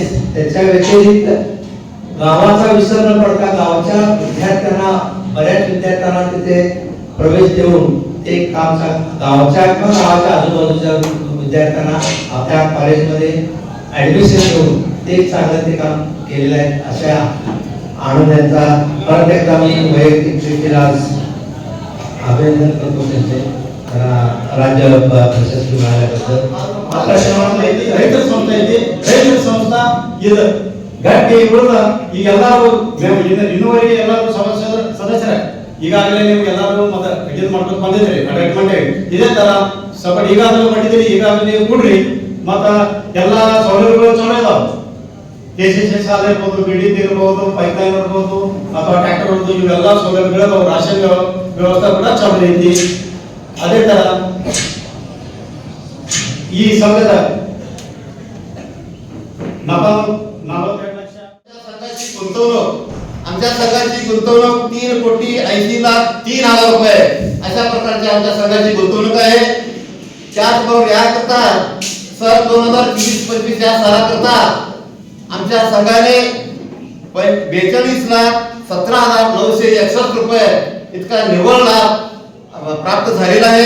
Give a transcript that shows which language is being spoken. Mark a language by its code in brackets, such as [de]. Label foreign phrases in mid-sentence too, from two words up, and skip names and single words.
[mr] त्याच्या व्यतिरिक्त गावाचा विसर न पडता गावच्या विद्यार्थ्यांना बऱ्याच विद्यार्थ्यांना तिथे प्रवेश देऊन ते काम गावच्या किंवा गावाच्या आजूबाजूच्या विद्यार्थ्यांना आपल्या कॉलेजमध्ये ऍडमिशन घेऊन ते चांगलं ते काम केलेलं आहे. अशा आनंद यांचा परत एकदा मी वैयक्तिकरित्या अभिनंदन करतो त्यांचे राज्य प्रशस्ती मिळाल्याबद्दल. [kn] ರೈತ ಸಂಸ್ಥೆ ಐತಿ. ರೈತ ಸಂಸ್ಥಾ ಇದು ಗಟ್ಟಿ ಇರೋದು ಈಗ ಎಲ್ಲರೂ ಇನ್ನುವರೆಗೆ ಎಲ್ಲರೂ ಸದಸ್ಯರ ಈಗಾಗಲೇ ನೀವು ಎಲ್ಲರೂ ಮತ್ತೆ ಇದು ಮಾಡ್ಕೊಂಡು ಬಂದಿದ್ದೀರಿ. ಅಡ್ವರ್ಟೈಸ್ಮೆಂಟ್ ಇದೇ ತರ ಸ್ವಲ್ಪ ಈಗಾಗಲೇ ಮಾಡಿದ್ದೀರಿ. ಈಗಾಗಲೇ ನೀವು ಕೂಡ್ರಿ ಮತ್ತೆ ಎಲ್ಲ ಸೌಲಭ್ಯಗಳು ಚಲೋ ಇದಾವೆ. ಕೆಸಿಸಿ ಸಾಲ ಇರ್ಬೋದು, ಬಿಡಿ ಇರ್ಬೋದು, ಪೈಪ್ಲೈನ್ ಇರ್ಬೋದು ಅಥವಾ ಟ್ರ್ಯಾಕ್ಟರ್ ಇರ್ಬೋದು, ಇವೆಲ್ಲ ಸೌಲಭ್ಯಗಳು ರಾಷನ್ ವ್ಯವಸ್ಥೆ ಕೂಡ ಚಲೋ ಐತಿ. ಅದೇ ತರ ಈ ಸಂಘದ [mr] 42 गुंतवणूक आमच्या संघाची गुंतवणूक 3,80,03,000 रुपये अशा प्रकारची आमच्या संघाची गुंतवणूक आहे. त्याचबरोबर याकरता सन 2024-25 या सालाकरता आमच्या संघाने 42,17,961 रुपये इतका निव्वळ लाभ प्राप्त झालेला आहे.